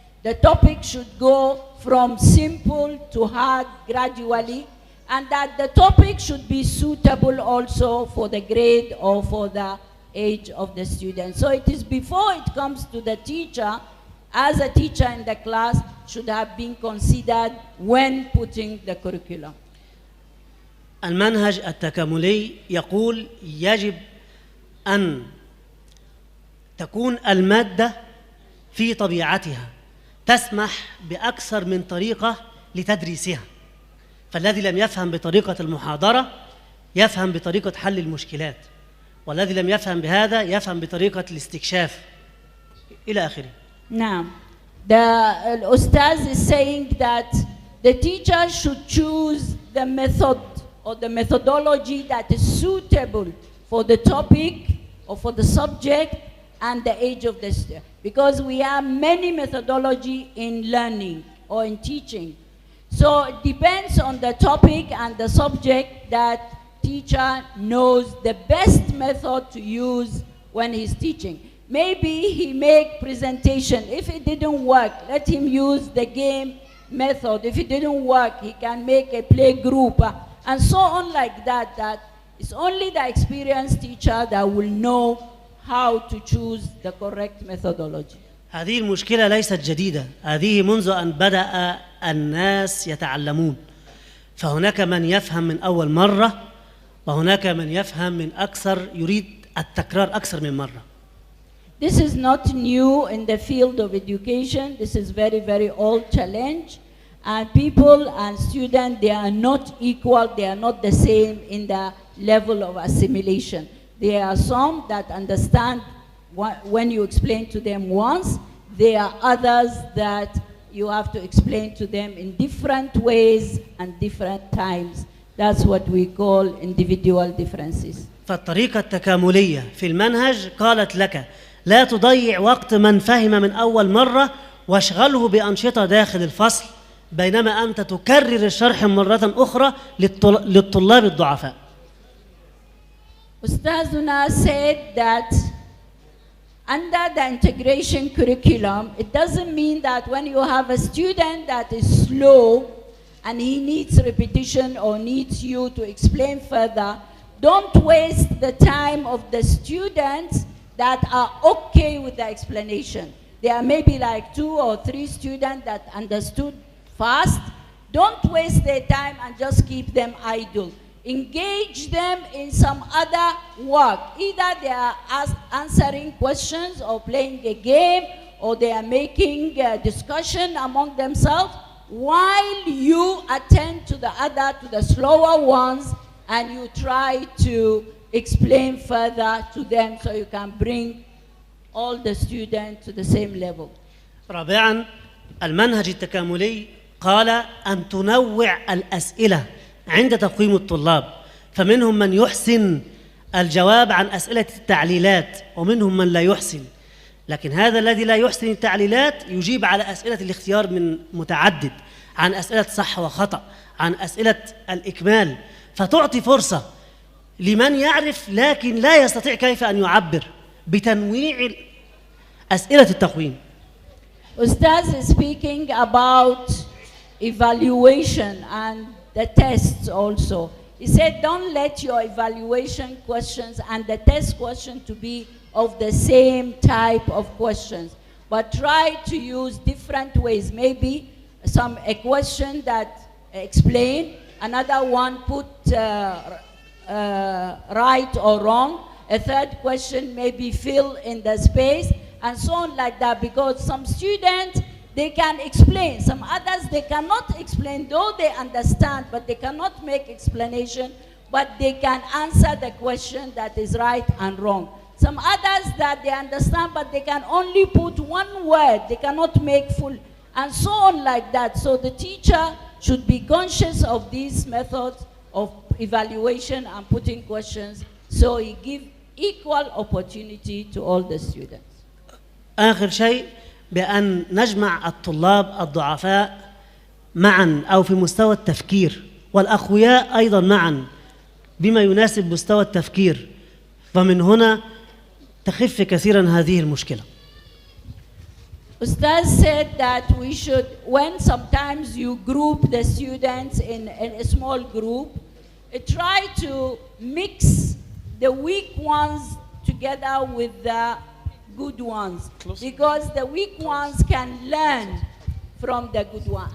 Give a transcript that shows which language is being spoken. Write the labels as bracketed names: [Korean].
[English] The topic should go from simple to hard gradually, and that the topic should be suitable also for the grade or for the age of the student. So it is before it comes to the teacher as a teacher in the class should have been considered when putting the curriculum. [Arabic] المنهج التكاملي يقول يجب أن تكون المادة في طبيعتها تسمح بأكثر من طريقة لتدريسها، فالذي لم يفهم بطريقة المحاضرة يفهم بطريقة حل المشكلات، والذي لم يفهم بهذا يفهم بطريقة الاستكشاف إلى آخره. [English] Now, the Ustaz is saying that the teacher should choose the method or the methodology that is suitable for the topic or for the subject and the age of the student. Because we have many methodology in learning or in teaching. So it depends on the topic and the subject that teacher knows the best method to use when he's teaching. Maybe he make presentation. If it didn't work, let him use the game method. If it didn't work, he can make a play group and so on like that. That it's only the experienced teacher that will know how to choose the correct methodology. [Arabic] هذه المشكلة ليست جديدة، هذه منذ أن بدأ الناس يتعلمون، فهناك من يفهم من أول مرة وهناك من يفهم من أكثر يريد التكرار أكثر من مرة. [English] This is not new in the field of education. This is very, very old challenge. And people and students, they are not equal. They are not the same in the level of assimilation. There are some that understand when you explain to them once. There are others that you have to explain to them in different ways and different times. That's what we call individual differences. [Arabic] فالطريقة التكاملية في المنهج قالت لك لا تضيع وقت من فهم من أول مرة واشغله بأنشطة داخل الفصل، بينما أنت تكرر الشرح مرة أخرى للطلاب الضعفاء. [English] Ustazuna said that under the integration curriculum, it doesn't mean that when you have a student that is slow and he needs repetition or needs you to explain further, don't waste the time of the students that are okay with the explanation. There are maybe like 2 or 3 students that understood fast. Don't waste their time and just keep them idle. Engage them in some other work. Either they are answering questions or playing a game, or they are making a discussion among themselves, while you attend to the slower ones, and you try to explain further to them so you can bring all the students to the same level. [Arabic] رابعاً، المنهج التكاملي قال أن تنوع الأسئلة عند تقويم الطلاب، فمنهم من يحسن الجواب عن أسئلة التعليلات ومنهم من لا يحسن، لكن هذا الذي لا يحسن التعليلات يجيب على أسئلة الاختيار من متعدد، عن أسئلة صح وخطأ، عن أسئلة الإكمال، فتعطي فرصة لمن يعرف لكن لا يستطيع كيف أن يعبر بتنويع أسئلة التقويم. [English] Ustaz is speaking about evaluation and the tests also. He said, don't let your evaluation questions and the test question to be of the same type of questions, but try to use different ways. Maybe a question that explain, another one put right or wrong, a third question maybe fill in the space, and so on like that, because some students, they can explain. Some others, they cannot explain, though they understand, but they cannot make explanation, but they can answer the question that is right and wrong. Some others that they understand, but they can only put one word, they cannot make full, and so on like that. So the teacher should be conscious of these methods of evaluation and putting questions, so he give equal opportunity to all the students. [Arabic] آخر شيء بأن نجمع الطلاب الضعفاء معا أو في مستوى التفكير والأقوياء أيضا معا بما يناسب مستوى التفكير، ومن هنا تخف كثيرا هذه المشكلة. [English] Ustaz said that we should, when sometimes you group the students in a small group, try to mix the weak ones together with the good ones, because the weak ones can learn from the good one.